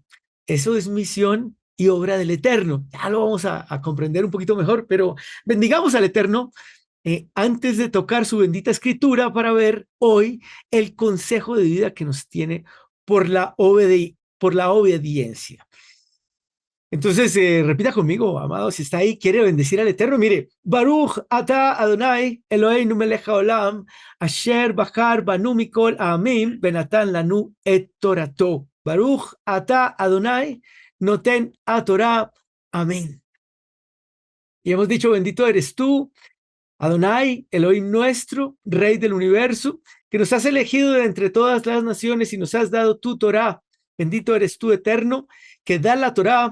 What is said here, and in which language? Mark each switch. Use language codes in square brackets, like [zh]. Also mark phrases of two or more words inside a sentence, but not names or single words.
[es] Eso es misión y obra del Eterno. Ya lo vamos a comprender un poquito mejor, pero bendigamos al Eterno antes de tocar su bendita escritura para ver hoy el consejo de vida que nos tiene por la obediencia. Entonces, repita conmigo, amado, si está ahí, quiere bendecir al Eterno. Mire, [he] ברוך אתה אדוני אלוהינו מלך העולם אשר בחר בנו מכל העמים ונתן לנו את תורתו. ברוך אתה אדוני נותן התורה. Amén. [es] Y hemos dicho, bendito eres tú, Adonai, Elohim nuestro, Rey del universo, que nos has elegido de entre todas las naciones y nos has dado tu Torah. Bendito eres tú, eterno, que da la Torah.